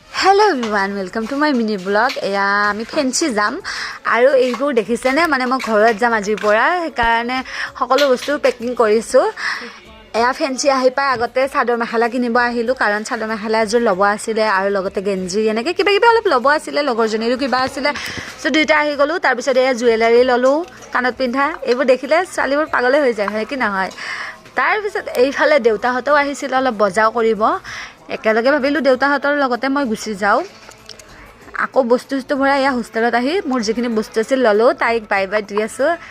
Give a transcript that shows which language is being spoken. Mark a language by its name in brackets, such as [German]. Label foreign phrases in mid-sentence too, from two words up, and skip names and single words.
[English] hello everyone welcome to my mini vlog [Assamese] এয়া আমি ফেন্সী যাম আৰু এইবোৰ দেখিছেনে মানে মই ঘৰত যাম আজিৰ পৰা সেইকাৰণে সকলো বস্তু পেকিং কৰিছো এয়া ফেন্সি আহি পাই আগতে চাদৰ মেখেলা কিনিব আহিলো কাৰণ চাদৰ মেখেলা এযোৰ ল'ব আছিল আৰু লগতে গেঞ্জি এনেকৈ কিবা কিবা অলপ ল'ব আছিল লগৰজনীৰো কিবা আছিল সো দুইটা আহি গলো তাৰ পিছত এয়া জুৱেলাৰী ললো কাণত পিন্ধা এইবোৰ দেখিলে ছোৱালীবোৰ পাগলে হৈ যায় হয় কি নহয় তাৰ পিছত এইফালে দেউতাহঁতেও আহিছিল অলপ বজাৰ কৰিব একেলগে ভাবিলো দেউতাহঁতৰ লগতে মই গুচি যাও আকৌ বস্তু ভৰাই এয়া হোষ্টেলত আহি মোৰ যিখিনি বস্তু আছিল ললো তাইক [English] bye bye [Assamese] দি আছো